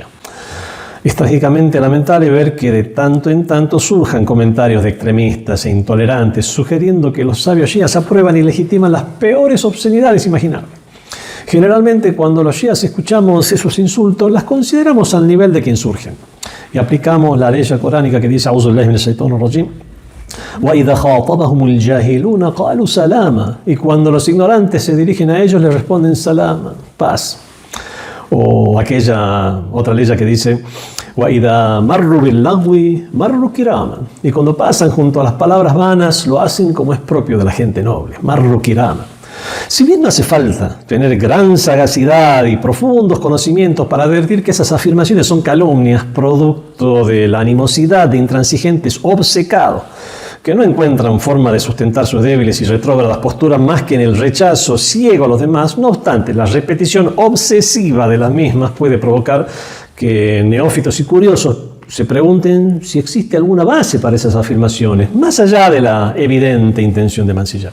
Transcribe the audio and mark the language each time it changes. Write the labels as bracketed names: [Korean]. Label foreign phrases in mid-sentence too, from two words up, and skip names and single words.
[Spanish] Es trágicamente lamentable ver que de tanto en tanto surjan comentarios de extremistas e intolerantes sugiriendo que los sabios shias aprueban y legitiman las peores obscenidades imaginables. Generalmente, cuando los shias escuchamos esos insultos, las consideramos al nivel de quien surgen y aplicamos la ley coránica que dice [Arabic] أعوذ بالله من الشيطان الرجيم. وَإِذَا خَاطَبَهُمُ الْجَاهِلُونَ قَالُوا سَلَامًا. [Spanish] Y cuando los ignorantes se dirigen a ellos, les responden salama, paz. O aquella otra ley que dice [Arabic] وَإِذَا مَرُّوا بِاللَّغْوِ مَرُّوا كِرَامًا. [Spanish] Y cuando pasan junto a las palabras vanas, lo hacen como es propio de la gente noble, [Arabic] مَرُّوا كِرَامًا. [Spanish] Si bien no hace falta tener gran sagacidad y profundos conocimientos para advertir que esas afirmaciones son calumnias, producto de la animosidad de intransigentes obcecados, que no encuentran forma de sustentar sus débiles y retrógradas posturas más que en el rechazo ciego a los demás, no obstante, la repetición obsesiva de las mismas puede provocar que neófitos y curiosos se pregunten si existe alguna base para esas afirmaciones, más allá de la evidente intención de mancillar.